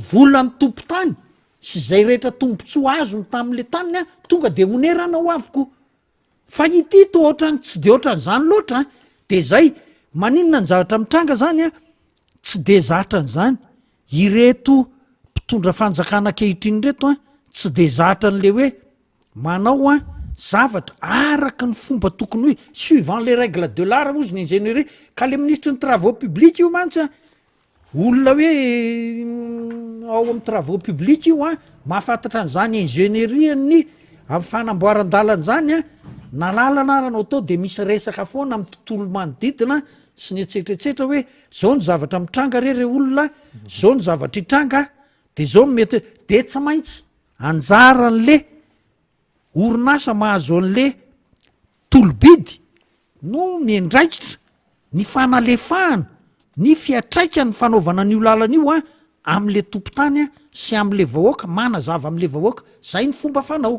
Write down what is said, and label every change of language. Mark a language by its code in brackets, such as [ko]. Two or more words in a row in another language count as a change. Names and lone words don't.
[mg] vola ny tompo tany sy zay rehetra tombontsoa azony tamin'le taniny a tonga de onerana ho avoko fa ity to ohatrany tsy de ohatran'izany loatra de zay maninona ny zavatra mitranga zany a tsy de zatra n'zany ireto mpitondra fanjakana kehitriny reto a tsy de zatra n'le hoe manao a zavatra araka ny fomba tokony hoe [fr] suivant les règles de l'art [mg] ozy ny ingénierie ka le ministre ny [fr] travaux publics [mg] io mantsy a olona hoe ao amin'ny [fr] travaux publics [mg] io a mahafantatra an'izany ingénierie ny amin'ny fanamboaran-dalan'zany a nalalana aranao tao de misy resaka foana amin'ny tontolo manodidina sy ny etsetretsetra hoe zao ny zavatra mitranga re olona zao ny zavatra hitranga de zao mety de tsy maintsy anjaran'le orinasa mahazo an'le tolobidy no miandraikitra ny fanalefahana ny fiatraika ny fanaovana an'io lalana io a am'le tompotany a sy am'le vahoaka manazava am'le vahoaka zay ny fomba fanao